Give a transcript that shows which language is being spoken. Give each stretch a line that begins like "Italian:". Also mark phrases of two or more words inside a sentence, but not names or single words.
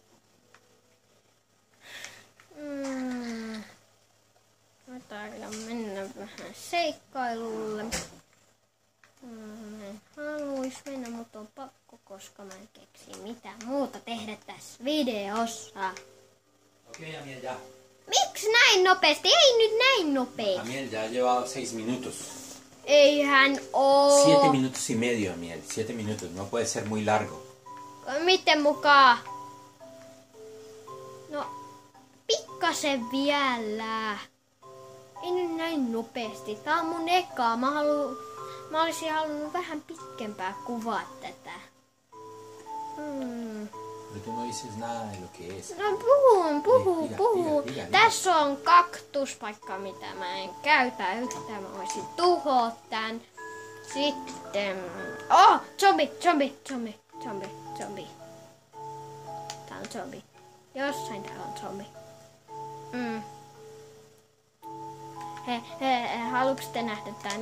Finnish: Mä taidan mennä vähän seikkailulle. Mä en haluis mennä, mutta on pakko, koska mä en keksi mitään muuta tehdä tässä videossa.
Spanish: Okei, Amiel, ya.
Finnish: Miksi näin nopeasti? Ei nyt näin nopeasti.
Spanish: Amiel, ya lleva 6 minutos.
Finnish: Eihän oo.
Spanish: 7 minutos y medio, Amiel. 7 minutos. No puede ser muy largo.
Finnish: Miten mukaan? No, pikkasen vielä. Ei nyt näin nopeasti. Tää on mun ekaa. Mä olisin halunnut vähän pitkempää kuvaa tätä.
Spanish: Pero tú no dices nada de lo que es.
Finnish: No puhun.
Spanish: Diga.
Finnish: Tässä on kaktuspaikka, mitä mä en käytä yhtään. Mä voisin tuhoa tän. Sitten... Zombi. Tää on zombi. Jossain täällä on zombi. Haluatko te nähdä tämän?